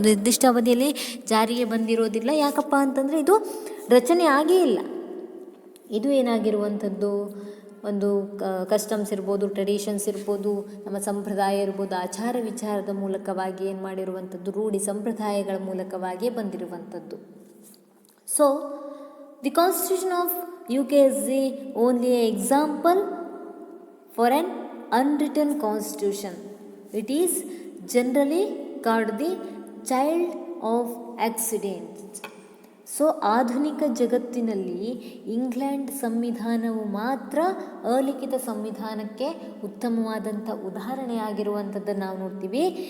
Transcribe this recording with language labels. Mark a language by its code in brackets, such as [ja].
[kn] ಒಂದು ನಿರ್ದಿಷ್ಟ ಅವಧಿಯಲ್ಲಿ ಜಾರಿಗೆ ಬಂದಿರೋದಿಲ್ಲ. ಯಾಕಪ್ಪ ಅಂತಂದರೆ ಇದು ರಚನೆ ಆಗೇ ಇಲ್ಲ. ಇದು ಏನಾಗಿರುವಂಥದ್ದು, ಒಂದು ಕಸ್ಟಮ್ಸ್ ಇರ್ಬೋದು, ಟ್ರೆಡಿಷನ್ಸ್ ಇರ್ಬೋದು, ನಮ್ಮ ಸಂಪ್ರದಾಯ ಇರ್ಬೋದು, ಆಚಾರ ವಿಚಾರದ ಮೂಲಕವಾಗಿ ಏನು ಮಾಡಿರುವಂಥದ್ದು, ರೂಢಿ ಸಂಪ್ರದಾಯಗಳ ಮೂಲಕವಾಗಿಯೇ ಬಂದಿರುವಂಥದ್ದು. [en] So the constitution of UK is the only example for an unwritten constitution. It is generally called the child of accidents. [kn] So ಆಧುನಿಕ ಜಗತ್ತಿನಲ್ಲಿ ಇಂಗ್ಲೆಂಡ್ ಸಂವಿಧಾನವು ಮಾತ್ರ ಅಲಿಖಿತ ಸಂವಿಧಾನಕ್ಕೆ ಉತ್ತಮವಾದಂಥ ಉದಾಹರಣೆಯಾಗಿರುವಂಥದ್ದನ್ನು ನಾವು ನೋಡ್ತೀವಿ.